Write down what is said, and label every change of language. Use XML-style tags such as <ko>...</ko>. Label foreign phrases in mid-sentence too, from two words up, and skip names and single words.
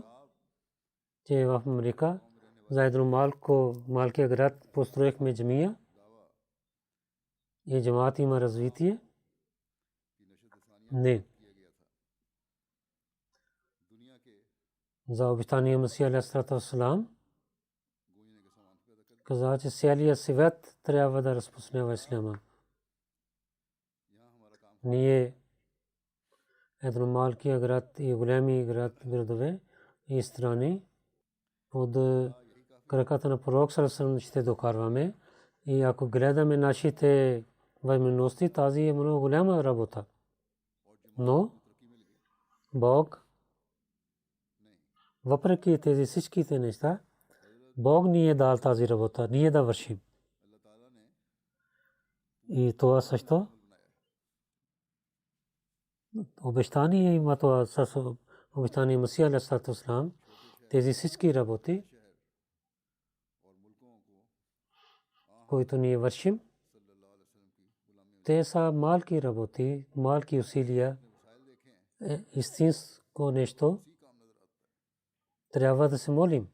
<bg>Че в Америка за един малкия град построихме джамия и джамат има развитие? Не. За обещания Месия</bg> <ar>عليه السلام</ar> <bg>каза, че целият свят трябва да разпространява исляма. Ние едно малкия град и големи градове и страни под краката на пророк</bg> <ar>صلى الله عليه وسلم</ar> <bg>ще докарваме. И ако гледаме нашите възможности, тази е много голяма работа. Но Бог, въпреки тези всичките неща, Бог ни е дал тази работа, ние да вършим. И това също обещание има, това с обещание Месия</bg> <ar>عليه السلام,</ar> <bg>тези всички работи, които ние вършим, те са малки работи, малки усилия, истинско нещо, трябва да се молим.</bg>